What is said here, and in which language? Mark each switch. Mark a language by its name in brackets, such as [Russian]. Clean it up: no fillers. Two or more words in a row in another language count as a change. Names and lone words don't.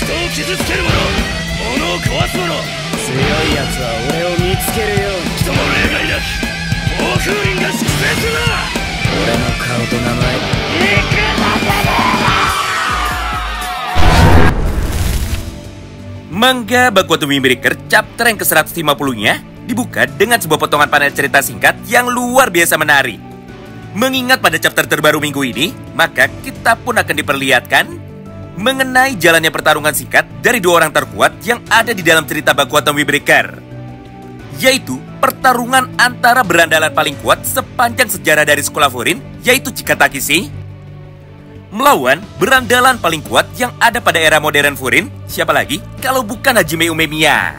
[Japanese] 傷つける者、物を壊す者、強い奴は俺を見つけるように。人も例外なき暴風林が粛清するな。俺の顔と名前、行くなてめえら。 [Indonesian] Manga Bakuato Windbreaker chapter yang ke-150-nya dibuka dengan sebuah potongan panel cerita singkat yang luar biasa menarik. Mengingat pada chapter terbaru minggu ini, maka kita pun akan diperlihatkan mengenai jalannya pertarungan singkat dari dua orang terkuat yang ada di dalam cerita Bakuato Windbreaker, yaitu pertarungan antara berandalan paling kuat sepanjang sejarah dari sekolah Furin, yaitu Chika Takeshi, melawan berandalan paling kuat yang ada pada era modern Furin, siapa lagi kalau bukan Hajime Umemiya.